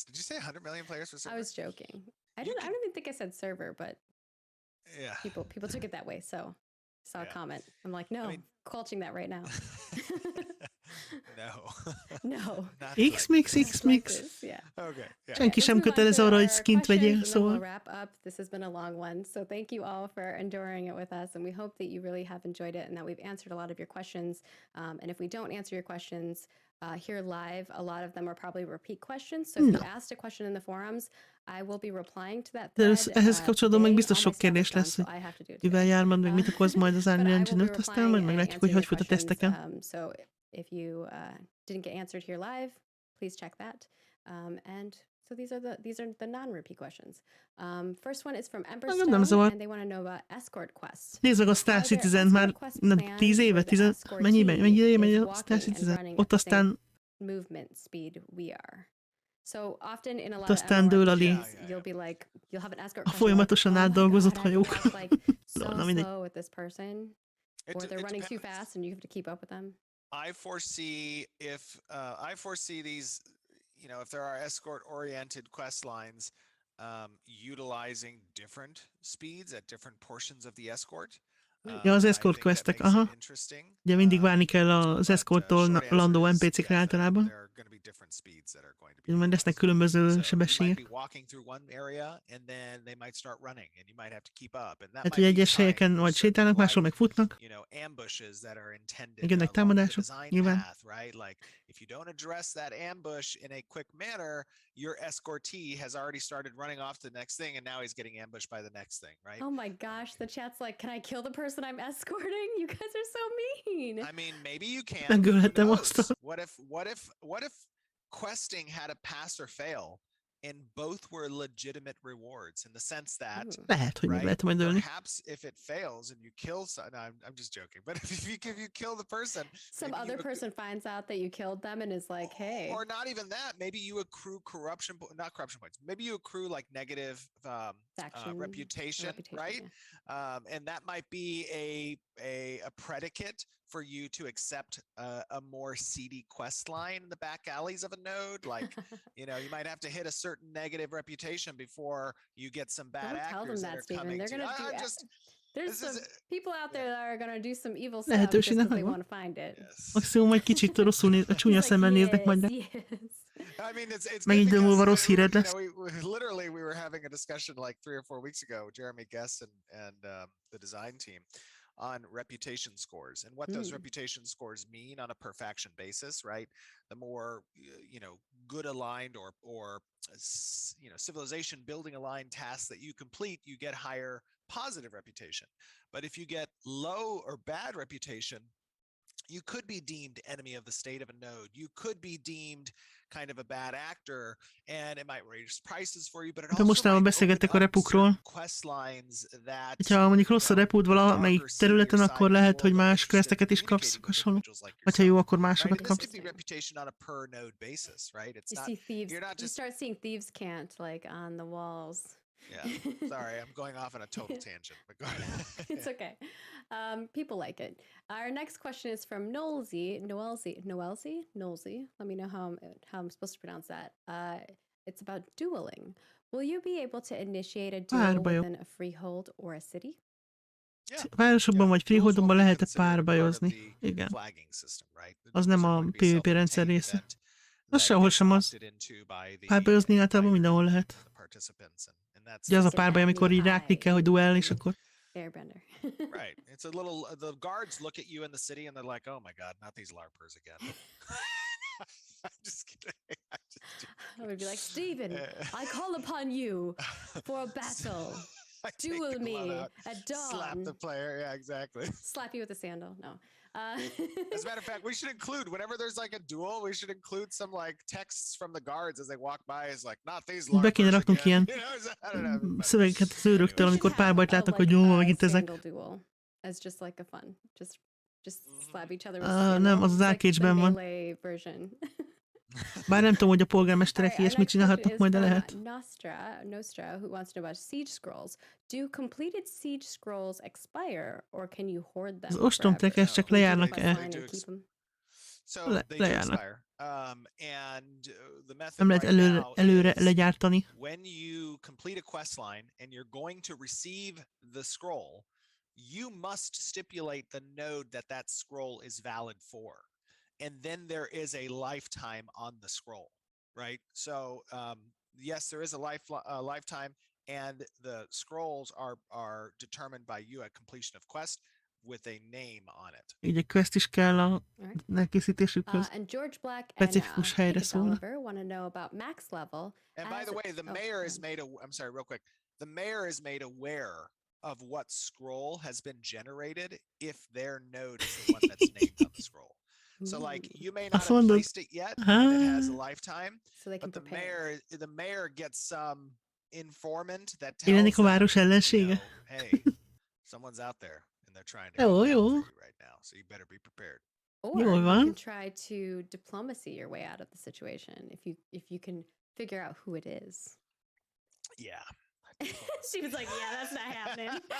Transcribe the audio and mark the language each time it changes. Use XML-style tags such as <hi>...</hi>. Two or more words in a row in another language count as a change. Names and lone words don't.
<en>Did you say 100 million players per server? I was joking. I don't even think I said server, but yeah, people took it that way. So I saw a comment. I'm like, no, quenching that right now. No. X-Mix. Yeah. Okay. Yeah.</en> <hu>Senki sem kötelező arra, hogy skint vegyél, szóval.</hu> <en>We'll wrap up. This has been a long one. So thank you all for enduring it with us. And we hope that you really have enjoyed it and that we've answered a lot of your questions. And if we don't answer your questions here live, a lot of them are probably repeat questions. So if you asked a question in the forums, I will be replying to that thread.</en> <hu>Ehhez kapcsolatban meg biztos sok kérdés lesz, hogy mivel jár majd, meg mit okoz majd az Unreal Engine 5, aztán majd meglátjuk, hogy fut a teszteken.</hu> <en>So if you didn't get answered here live, please check that. And so these are the non-repeat questions. First one is from Emberstone, and they want to know about Escort quests.</en> <hu>Nézd meg a Star Citizen már 10 éve, mennyi ideje megy a Star Citizen? Ott aztán</hu> <en>movement speed we are. So often in a lot</en> <hu>aztán</hu> <en>of</en> <hu>dől a</hu> <en>MMORPGs, you'll have an escort</en> <hu>a folyamatosan átdolgozott hajók.</hu> <en>So slow with this person, or they're running too fast and you have to keep up with them. I foresee these, if there are escort-oriented quest lines, utilizing different speeds at different portions of the escort.</en> <hu>Ja, az escort questek, aha. Ugye mindig várni kell az escorttól landó NPC-kre általában. Majd lesznek különböző sebességek. Hát, hogy egyes helyeken majd sétálnak, máshol meg futnak. Meg jönnek támadások, nyilván.</hu> <en>If you don't address that ambush in a quick manner, your escortee has already started running off to the next thing, and now he's getting ambushed by the next thing, right? Oh my gosh, the chat's like, can I kill the person I'm escorting? You guys are so mean. I mean, maybe you can.</en> <hu>Megölhetem azt.</hu> <en>What if questing had a pass or fail, and both were legitimate rewards in the sense that</en> <hu>lehet, hogy meg lehet majd ölni.</hu> <en>Perhaps if it fails and you kill I'm just joking, but if you kill the person, some other person finds out that you killed them and is like, hey, or not even that, maybe you accrue not corruption points, maybe you accrue like negative reputation, right? Yeah. And that might be a predicate for you to accept a more seedy quest line in the back alleys of a node. Like, you might have to hit a certain negative reputation before you get some bad actors that are coming. They're gonna do there's some people out there that are gonna do some evil stuff</en> <hu>Lehetőség</hu> <en>just because</en> <hu>nem</hu> <en>they</en> <hu>van.</hu> <en>want to find it.</en> <hu>Maximum egy kicsit rosszul a csúnya szemmel néznek majd, de</hu> <en>I mean, it's</en> <hu>megint idő múlva rossz híred lesz.</hu> <en>Literally, we were having a discussion like 3 or 4 weeks ago, Jeremy Guest and the design team, on reputation scores and what those reputation scores mean on a per faction basis, right? The more good aligned or civilization building aligned tasks that you complete, you get higher positive reputation. But if you get low or bad reputation, you could be deemed enemy of the state of a node. You could be deemed kind of a bad actor, and it might raise prices for you, but it</en> <hu>De</hu> <en>also</en> <hu>mostanában</hu> <en>might open</en> <hu>beszélgettek a</hu> <en>up</en> <hu>repukról.</hu> <en>certain quest lines that,</en> <hu>Ha mondjuk rossz a repút valamelyik</hu> <en>darker,</en> <hu>területen,</hu> <en>seedier</en> <hu>akkor</hu> <en>side</en> <hu>lehet,</hu> <en>people</en> <hu>hogy</hu> <en>that are</en> <hu>más</hu> <en>interested in</en> <hu>questeket is kapsz</hu> <en>communicating with</en> <hu>hasonló.</hu> <en>individuals like</en> <hu>Vagy ha jó,</hu> <en>yourself,</en> <hu>akkor</hu> <en>right?</en> <hu>másokat</hu> <en>And this</en> <hu>kapsz.</hu> <en>could be reputation on a per node basis, right? It's You not, see thieves. you're not You just, start seeing thieves can't like on the walls. yeah, sorry, I'm going off on a total tangent, but go ahead. It's okay. People like it. Our next question is from Nolsey. Let me know how I'm supposed to pronounce that. It's about dueling. Will you be able to initiate a duel</en> <hu>Párbajok.</hu> <en>within a freehold or a city? Yeah.</en> <hu>Városokban vagy</hu> <en>Duels won't</en> <hu>freeholdokban</hu> <en>be</en> <hu>lehet</hu> <en>considered part of</en> <hu>párbajozni.</hu> <en>the</en> <hu>Igen.</hu> <en>flagging system, right? The</en> <hu>Az</hu> <en>duels</en> <hu>nem</hu> <en>are</en> <hu>a</hu> <en>going to be</en> <hu>PvP rendszer</hu> <en>self-contained</en> <hu>része.</hu> <en>event</en> <hu>Az</hu> <en>that</en> <hu>sehol</hu> <en>gets</en> <hu>sem az.</hu> <en>opted into by the</en> <hu>Párbajozni általában</hu> <en>players</en> <hu>mindenhol</hu> <en>and</en> <hu>lehet.</hu> <en>the participants, and that's</en> <hu>Ugye az a</hu> <en>Like an</en> <hu>párbaj, amikor így</hu> <en>FBI.</en> <hu>ráklik kell, hogy duell, és akkor</hu> <en>Airbender. right. It's a little. The guards look at you in the city, and they're like, "Oh my god, not these larpers again." I'm just kidding. I'm just I would be like, Steven, I call upon you for a battle. I take Duel the glove me out, at slap the dawn. player. Yeah, exactly. Slap you with a sandal. No. As a matter of fact, we should include whenever there's like a duel, we should include some like texts from the guards as they walk by. Is like, not these</en> <hu>be kéne</hu> <en>larpers</en> <hu>raknunk</hu> <en>again.</en> <hu>ilyen</hu> <en>You know, I don't know.</en> <hu>szövegeket az őröktől,</hu> <en>We</en> <hu>amikor</hu> <en>should have</en> <hu>párbajt</hu> <en>a,</en> <hu>látnak,</hu> <en>like,</en> <hu>hogy jó,</hu> <en>a</en> <hu>megint ezek.</hu> <en>sandal duel as just like a fun. Just slap each other with</en> <hu>Nem,</hu> <en>sandal.</en> <hu>az</hu> <en>It's like the</en> <hu>Arcade-ben van.</hu> <en>melee version.</en> <hu>Bár nem tudom, hogy a polgármesterek</hu> <en>Alright, our</en> <hu>ilyesmit</hu> <en>next question</en> <hu>csinálhatnak</hu> <en>is</en> <hu>majd, de</hu> <en>from</en> <hu>lehet.</hu> <en>Nostra, who wants to know about siege scrolls. Do completed siege scrolls expire, or can you hoard them</en> <hu>Az</hu> <en>forever?</en> <hu>ostromtekes csak</hu> <en>No,</en> <hu>lejárnak</hu> <en>Quest</en> <hu>el.</hu> <en>line and keep them? So they do</en> <hu>lejárnak.</hu> <en>expire. And the method</en> <hu>Nem lehet</hu> <en>right now</en> <hu>előre</hu> <en>is</en> <hu>legyártani.</hu> <en>when you complete a quest line and you're going to receive the scroll, you must stipulate the node that that scroll is valid for. And then there is a lifetime on the scroll, right? So yes, there is a lifetime, and the scrolls are determined by you at completion of quest with a name on it.</en> <hu>Így egy quest is kell a</hu> <en>Alright.</en> <hu>elkészítésükhöz.</hu> <en>And George Black</en> <hu>Specifikus helyre</hu> <en>and</en> <hu>szólna.</hu> <en>Oliver want to know about max level. And by the way, the mayor is made I'm sorry, real quick. The mayor is made aware of what scroll has been generated if their node is the one that's named on the scroll. So like you may not have placed it yet, and it has a lifetime, So they can but prepare. the mayor gets some informant that</en> <hu>Én lennék</hu> <en>tells</en> <hu>a város</hu> <en>them, you</en> <hu>ellensége.</hu> <en>know, hey, someone's out there and they're trying to</en> <hu>Jó,</hu> <en>come down</en> <hu>jó.</hu> <en>for you right now, so you better be prepared. Or</en> <hu>Jól</hu> <en>you</en> <hu>van.</hu> <en>can try to diplomacy your way out of the situation if you can figure out who it is. Yeah. Steven's like, yeah, that's not happening.</en>